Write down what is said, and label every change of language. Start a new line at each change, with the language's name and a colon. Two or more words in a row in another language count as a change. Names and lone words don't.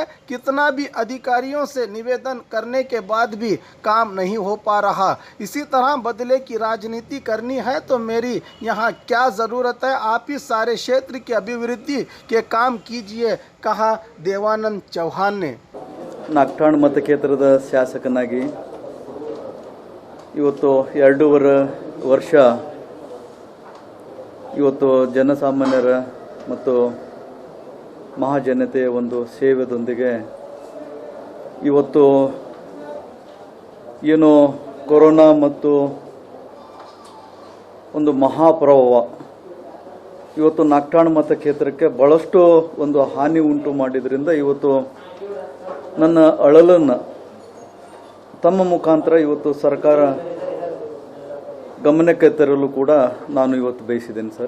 Hindi: कितना भी अधिकारियों से निवेदन करने के बाद भी काम नहीं हो पा रहा। इसी तरह बदले की राजनीति करनी है तो मेरी यहाँ क्या ज़रूरत है, आप ही सारे क्षेत्र की अभिवृद्धि के काम कीजिए, कहा देवानंद चौहान ने।
Kannada: नागठाण मतक्षेत्ರದ ಶಾಸಕನಾಗಿ ಇವತ್ತು 2.5 ವರ್ಷ ಇವತ್ತು ಜನಸಾಮಾನ್ಯರ ಮತ್ತು ಮಹಾಜನತೆಯ ಒಂದು ಸೇವೆದೊಂದಿಗೆ ಇವತ್ತು ಏನು ಕೊರೋನಾ ಮತ್ತು ಒಂದು ಮಹಾಪ್ರವಾಹ ಇವತ್ತು ನಾಗಠಾಣ ಮತಕ್ಷೇತ್ರಕ್ಕೆ ಬಹಳಷ್ಟು ಒಂದು ಹಾನಿ ಉಂಟು ಮಾಡಿದ್ರಿಂದ ಇವತ್ತು ನನ್ನ ಅಳಲನ್ನು ತಮ್ಮ ಮುಖಾಂತರ ಇವತ್ತು ಸರ್ಕಾರ ಗಮನಕ್ಕೆ ತರಲು ಕೂಡ ನಾನು ಇವತ್ತು ಬಯಸಿದ್ದೇನೆ ಸರ್.